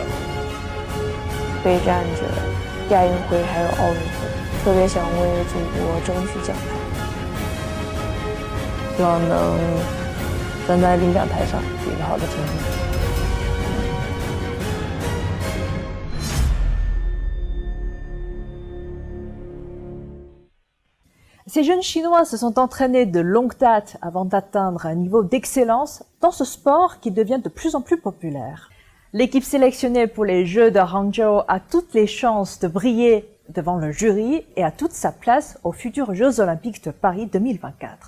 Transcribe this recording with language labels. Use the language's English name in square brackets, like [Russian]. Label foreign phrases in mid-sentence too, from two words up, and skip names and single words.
[Chinese] 备战着亚运会还有奥运会，特别想为祖国争取奖牌，希望能。站在领奖台上有一个好的成绩。 [French] Ces jeunes Chinois se sont entraînés de longue date avant d'atteindre un niveau d'excellence dans ce sport qui devient de plus en plus populaire. L'équipe sélectionnée pour les Jeux de Hangzhou a toutes les chances de briller devant le jury et a toute sa place aux futurs Jeux Olympiques de Paris 2024.